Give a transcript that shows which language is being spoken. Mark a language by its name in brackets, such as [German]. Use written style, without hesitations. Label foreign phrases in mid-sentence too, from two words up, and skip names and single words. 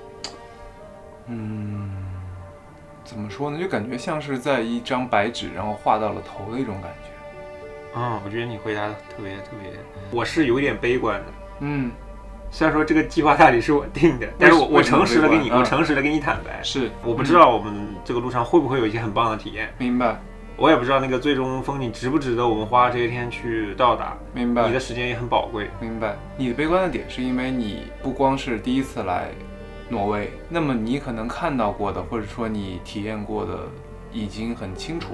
[Chinese] 怎麼說呢？就感覺像是在一張白紙，然後畫到了頭的一種感覺。我覺得你回答的特別，我是有點悲觀的。雖然說這個計劃大體是我定的，但是我誠實的跟你，我誠實的跟你坦白，是我不知道我們這個路上會不會有一些很棒的體驗。明白。我也不知道那個最終風景值不值得我們花這些天去到達。明白。你的時間也很寶貴。明白。你的悲觀的點是因為你不光是第一次來挪威，那麼你可能看到過的，或者說你體驗過的已經很清楚了。